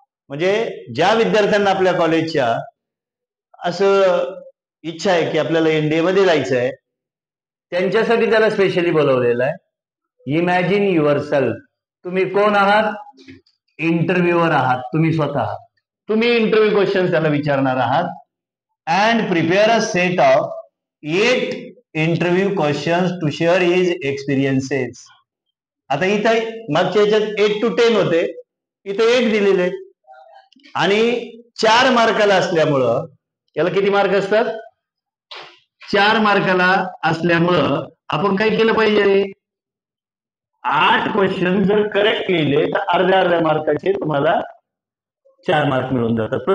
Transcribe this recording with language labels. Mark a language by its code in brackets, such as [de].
[mr] म्हणजे ज्या विद्यार्थ्यांना आपल्या कॉलेजच्या असं इच्छा आहे की आपल्याला NDA मध्ये जायचं आहे त्यांच्यासाठी त्याला स्पेशली बोलवलेलं आहे. [en] imagine yourself, [mr] तुम्ही कोण आहात, इंटरव्ह्यूअर आहात तुम्ही स्वतः. तुम्ही इंटरव्ह्यू क्वेश्चन त्याला विचारणार आहात. [en] and prepare a set of 8 interview questions to share his experiences. [mr] आता इथं मागच्या याच्यात 8 to 10 होते, इथं 8 दिलेले आणि 4 मार्काला असल्यामुळं, याला किती मार्क असतात, 4 मार्काला असल्यामुळं आपण काय केलं पाहिजे, 8 क्वेश्चन जर करेक्ट केले तर अर्ध्या मार्काचे तुम्हाला 4 मार्क मिळून जातात.